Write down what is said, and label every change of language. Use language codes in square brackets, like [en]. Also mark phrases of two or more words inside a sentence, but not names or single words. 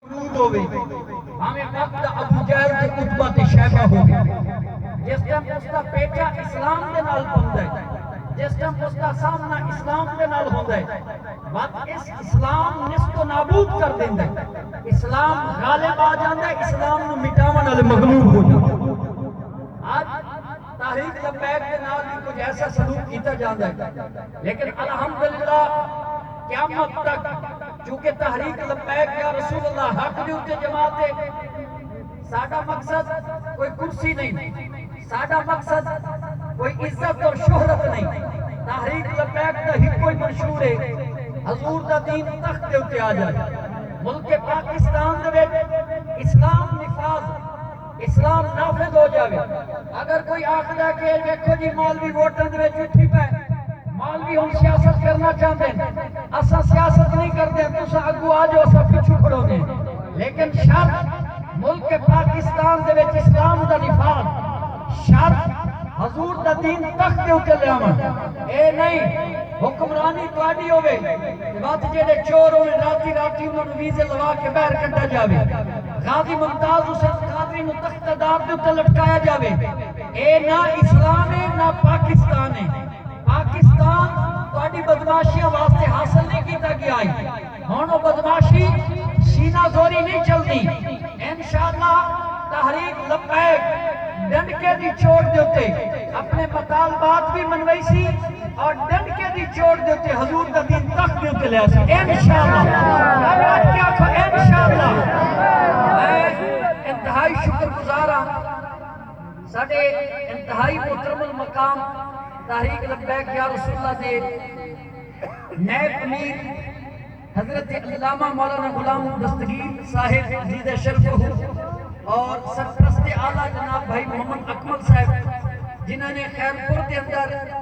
[pa] موجود ہوئے ہمیں وقت ابو جہل تے عتبہ تے شیبہ ہوئے جس ٹائم اس کا پیچا اسلام دے نال بندا ہے جس ٹائم اس کا سامنا اسلام دے نال ہوندا ہے وقت اس اسلام نست و نابود کر دیندا ہے اسلام غالب آ جاندا ہے اسلام نو مٹاون والے مغلوب ہو جاندے آج تحریک لبیک کے نال بھی کچھ ایسا سلوک کیتا جاتا ہے لیکن الحمدللہ قیامت تک چونکہ تحریک لبیک یا رسول اللہ حق دے اوتے جماعت ہے ساڈا مقصد کوئی کرسی نہیں ساڈا مقصد کوئی عزت اور شہرت نہیں تحریک لبیک دا ہی کوئی منشور ہے حضور دا دین تخت دے اوتے آ جائے ملک پاکستان دے وچ اسلام نفاذ اسلام نافذ ہو جاوے اگر کوئی آخدا کہ دیکھو جی مولوی ووٹاں دے وچ اٹھی پے مولوی ہن سیاست کرنا چاہندے ہیں اساں سیاست نہیں کردے تساں اگوں آ جاؤ اساں پیچھے کھڑو گے لیکن شرط ملک پاکستان دے وچ اسلام دا نفاذ شرط حضور دا دین تخت دے اوتے لیاون اے نہیں حکمرانی تواڈی ہوے وقت جڑے چور ہوے راتی راتی انہاں نوں ویزے لوا کے باہر کڈا جاوے غازی ممتاز حسین قادری نوں تخت دار دے اوتے لٹکایا جاوے اے نہ اسلام ہے نہ پاکستان ہے پاکستان تواڈی بدماشیاں واسطے حاصل نہیں کیتا گیا ہے ہن او بدماشی سینہ زوری نہیں چلدی انشاءاللہ تحریک لبیک ڈنڈکے دی چوٹ دے اوتے اپنے مطالبات بھی منوائی سی اور ڈنڈکے دی چوٹ دے اوتے حضور دا دین تخت دے اوتے لیا سی انشاءاللہ انشاءاللہ میں انتہائی شکر گزار ہاں ساڈے انتہائی محترم المقام تحریک لبیک یا رسول اللہ دے نائب امیر حضرت علامہ مولانا غلام دستگیر صاحب عزیز شرف اور سرپرست اعلیٰ جناب بھائی محمد اکمل صاحب جنہوں نے خیرپور کے اندر